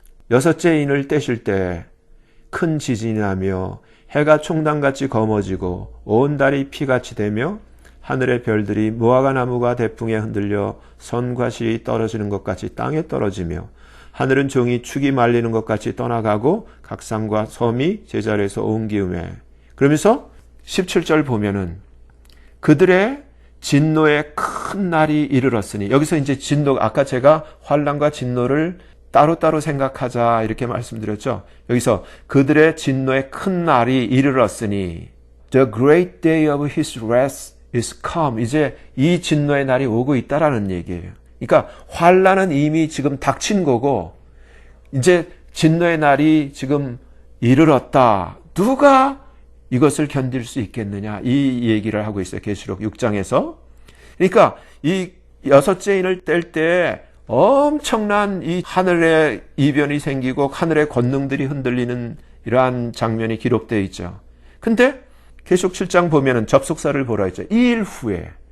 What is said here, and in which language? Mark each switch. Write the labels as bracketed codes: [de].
[ko] 6째 인을 떼실 때 큰 지진이 나며 해가 총단같이 검어지고 온 달이 피같이 되며 하늘의 별들이 무화과 나무가 대풍에 흔들려 선과 실이 떨어지는 것 같이 땅에 떨어지며 하늘은 종이 축이 말리는 것 같이 떠나가고 각 산과 섬이 제자리에서 옮기우매. 그러면서 17절 보면은 그들의 진노의 큰 날이 이르렀으니, 여기서 이제 진노, 아까 제가 환난과 진노를 따로따로 생각하자 이렇게 말씀드렸죠. 여기서 그들의 진노의 큰 날이 이르렀으니 [en] The great day of his wrath is come. [ko] 이제 이 진노의 날이 오고 있다라는 얘기예요. 그러니까 환난은 이미 지금 닥친 거고 이제 진노의 날이 지금 이르렀다. 누가 이것을 견딜 수 있겠느냐, 이 얘기를 하고 있어요. 계시록 6장에서. 그러니까 이 6째 인을 뗄 때 엄청난 이 하늘의 이변이 생기고 하늘의 권능들이 흔들리는 이러한 장면이 기록되어 있죠. 근데 계시록 7장 보면은 접속사를 보라 했죠. 이 일 후에,